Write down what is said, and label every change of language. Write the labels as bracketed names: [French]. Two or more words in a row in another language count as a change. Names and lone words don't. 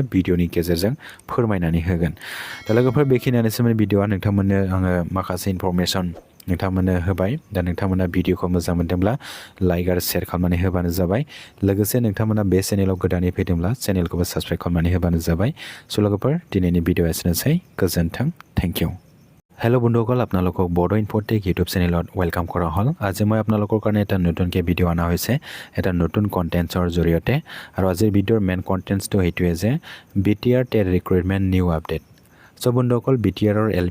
[Bodo] भिडिअनि गेजेरजों फोरमायनानै होगोन दा लोगोफोर बेखिनियानो सोमोन्दै भिडिअआ नोंथांमोननो आङो माखासे इनफरमेसन नोंथांमोननो होबाय दा नोंथांमोना भिडिअखौ मोजां मोनदोंब्ला लाइक आरो शेयार खालामनानै होबानो जाबाय लोगोसे नोंथांमोना बे चेनेलाव गोदानै फैदोंब्ला चेनेलखौबो साबस्क्राइब खालामनानै होबानो जाबाय स' लोगोफोर दिनैनि भिडिअ एसेनोसै गोजोन्थों [English] thank you [Assamese] হেল্ল' বন্ধুসকল আপোনালোকক বড়ো ইনফ'টেক ইউটিউব চেনেলত ৱেলকাম কৰা হ'ল আজি মই আপোনালোকৰ কাৰণে এটা নতুনকৈ ভিডিঅ' অনা হৈছে এটা নতুন কণ্টেণ্টছৰ জৰিয়তে আৰু আজিৰ ভিডিঅ'ৰ [English] main content [Assamese] সেইটোৱে যে বিটিআৰ [English] TET recruitment new update [Assamese] চ' বন্ধুসকল বিটিআৰৰ এল